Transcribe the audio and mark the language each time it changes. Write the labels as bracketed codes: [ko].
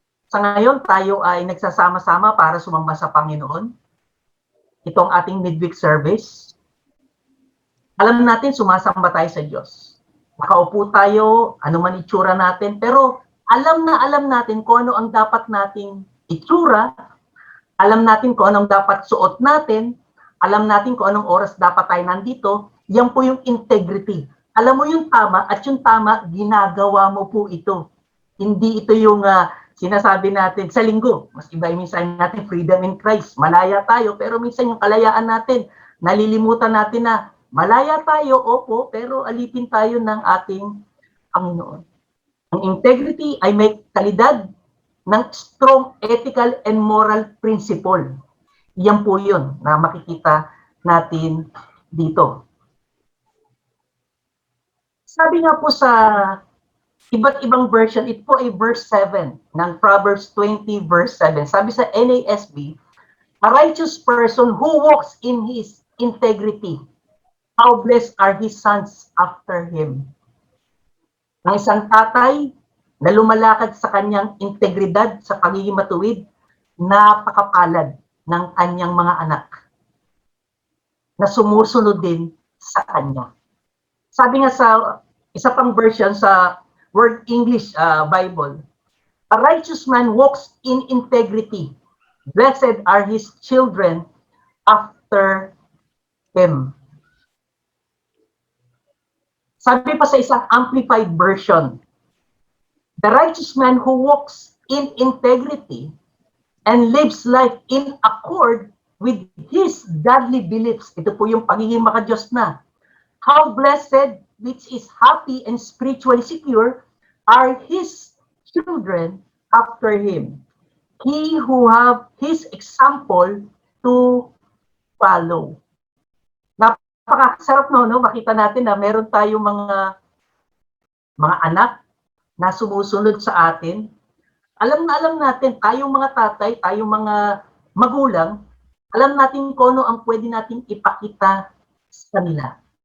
[tl] Sa ngayon, tayo ay nagsasama-sama para sumamba sa Panginoon. Itong ating midweek service. Alam natin, sumasamba tayo sa Diyos. Nakaupo tayo, ano man itsura natin, pero alam natin kung ano ang dapat nating itsura, alam natin kung anong dapat suot natin, alam natin kung anong oras dapat tayo nandito, yan po yung integrity. Alam mo yung tama at yung tama, ginagawa mo po ito. Hindi ito yung sinasabi natin sa linggo. Mas iba yung minsan natin, [en] freedom in Christ. [tl] Malaya tayo, pero minsan yung kalayaan natin, nalilimutan natin na malaya tayo, opo, pero alipin tayo ng ating Panginoon. Ang integrity ay may kalidad ng [en] strong ethical and moral principle. [tl] Yan po yun na makikita natin dito. Sabi nga po sa iba't ibang version, ito po ay verse 7 ng Proverbs 20 verse 7. Sabi sa NASB, [en] a righteous person who walks in his integrity, how blessed are his sons after him. [tl] Ang isang tatay na lumalakad sa kanyang integridad sa pagiging matuwid, napakapalad ng kanyang mga anak na sumusunod din sa kanya. Sabi nga sa isa pang version sa Word English Bible, [en] a righteous man walks in integrity. Blessed are his children after him. [tl] Sabi pa sa isang amplified version, [en] the righteous man who walks in integrity and lives life in accord with his godly beliefs. [tl] Ito po yung pagiging makadiyos na. [en] How blessed, which is happy and spiritually secure, are his children after him. He who have his example to follow. [tl] Napakasarap no, makita natin na meron tayong mga anak na sumusunod sa atin. Alam natin, tayong mga tatay, tayong mga magulang, alam natin kung ano ang pwede natin ipakita sa kanila.